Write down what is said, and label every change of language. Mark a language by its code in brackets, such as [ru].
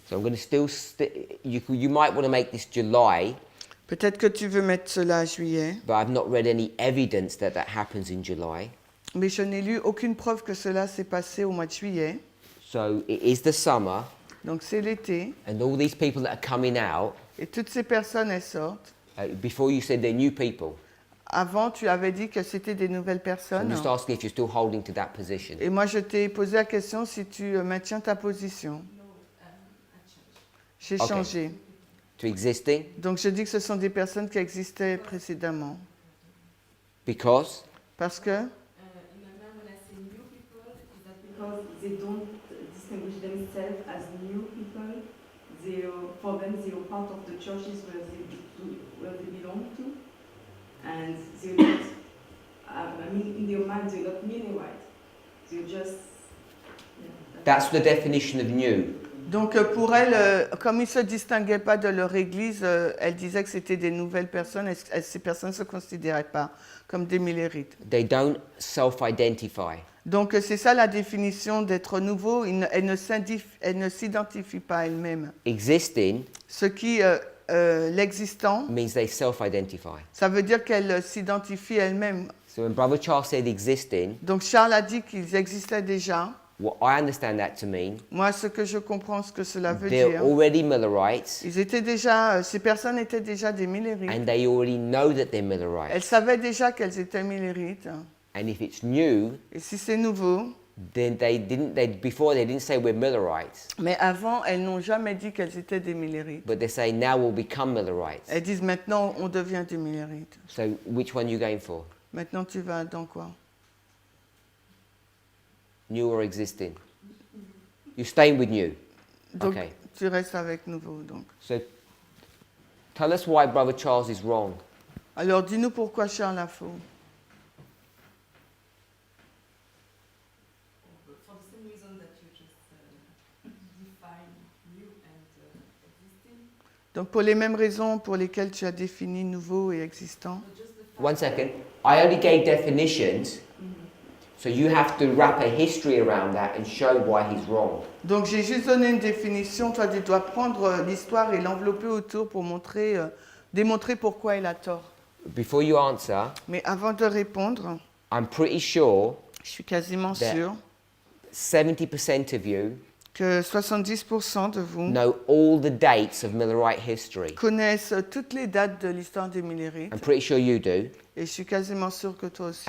[en] So I'm going to still you might want to make this July, [fr] Peut-être que tu veux mettre cela à juillet, [en] but I've not read any evidence that happens in July. [fr] mais je n'ai lu aucune preuve que cela s'est passé au mois de juillet. [en] So it is the summer, [fr] Donc c'est l'été, [en] and all these people that are coming out, [fr] et toutes ces personnes, elles sortent. [en] before you said they're new people. [fr] Avant, tu avais dit que c'était des nouvelles [en] So I'm [fr] personnes. [en] just asking if you're still holding to that position. [fr] Et moi, je t'ai posé la question si tu maintiens ta position. J'ai [en] Ok. [fr] changé. [en] To existing, [fr] Donc je dis que ce sont des personnes qui existaient précédemment. [en] because [fr] Parce que [en] In my mind, when I say new people, is that because they don't distinguish themselves as new people. For them, they are part of the churches where they belong to. And they're not, I mean, in their mind, they're not Millerites. They're just, that's the definition of new. [fr] Donc pour elles, comme ils ne se distinguaient pas de leur église, elles disaient que c'était des nouvelles personnes et ces personnes ne se considéraient pas comme des millérites. [en] They don't self-identify. [fr] Donc c'est ça la définition d'être nouveau, elles ne s'identifient pas elles-mêmes. [en] Existing [fr] Ce qui, l'existant, [en] means they self-identify. [fr] ça veut dire qu'elles s'identifient elles-mêmes. [en] So when Brother Charles said existing, [fr] Donc Charles a dit qu'ils existaient déjà. [en] what I understand that to mean, [fr] Moi, ce que je comprends, ce que cela veut [en] they're [fr] dire, [en] already Millerites, [fr] ils étaient déjà, ces personnes étaient déjà des millérites. [en] and they already know that they're Millerites. [fr] savaient déjà qu'elles étaient millérites. [en] And if it's new, [fr] Et si c'est nouveau, [en] then before they didn't say we're Millerites, [fr] mais avant, elles n'ont jamais dit qu'elles étaient des millérites. [en] but they say now we'll become Millerites. [fr] Elles disent maintenant, on devient des millérites. [en] So which one are you going for? [fr] Maintenant, tu vas dans quoi? [en] New or existing? You're staying with new. [fr] Donc, [en] Okay. [fr] tu restes avec nouveau. Donc. [en] So tell us why Brother Charles is wrong. [fr] Alors, dis-nous pourquoi Charles a faux. [en] For the same reason that you just define new and existing. [fr] Donc, pour les mêmes raisons pour lesquelles tu as défini nouveau et existant. [en] One second. I only gave definitions, so you have to wrap a history around that and show why he's wrong. [fr] Donc, j'ai juste donné une définition. Toi, tu dois prendre l'histoire et l'envelopper autour pour démontrer pourquoi il a tort. [en] Before you answer, [fr] Mais avant de répondre, [en] I'm pretty sure [fr] je suis quasiment [en] That- [fr] sûr [en] 70% of you [fr] que 70% de vous [en] know all the dates of Millerite history. [fr] connaissent toutes les dates de l'histoire des Millérites. [en] I'm pretty sure you do, [fr] Et je suis quasiment sûr que toi aussi.